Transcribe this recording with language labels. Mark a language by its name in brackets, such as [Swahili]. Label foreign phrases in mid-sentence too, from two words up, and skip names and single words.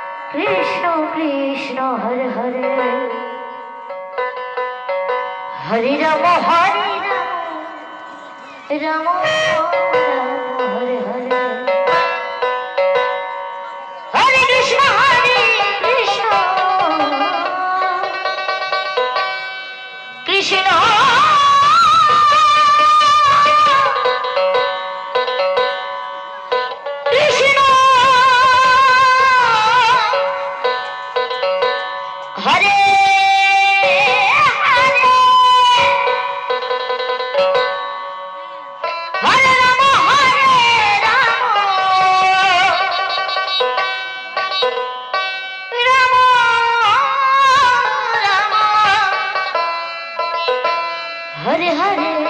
[Sanskrit] কৃষ্ণ কৃষ্ণ হরে হরে হরে রাম রাম হরে হরে হরে কৃষ্ণ কৃষ্ণ हरे हरे हरे राम राम राम हरे हरे